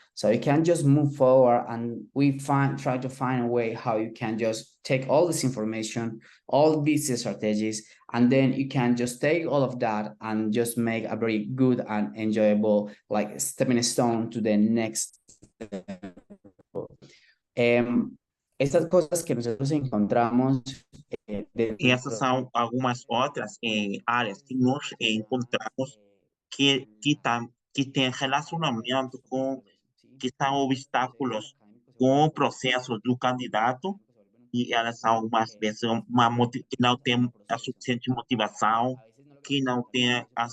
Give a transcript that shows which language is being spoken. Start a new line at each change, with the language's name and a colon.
English: So you can just move forward, and we try to find a way how you can just take all this information, all these strategies, and then you can just take all of that and just make a very good and enjoyable like stepping stone to the next level.
Spanish: Estas cosas que nosotros encontramos
Portuguese: E essas dentro são algumas outras áreas que nós encontramos que tem relacionamento com que são obstáculos com o processo do candidato e elas são algumas vezes que não tem a suficiente motivação, que não tem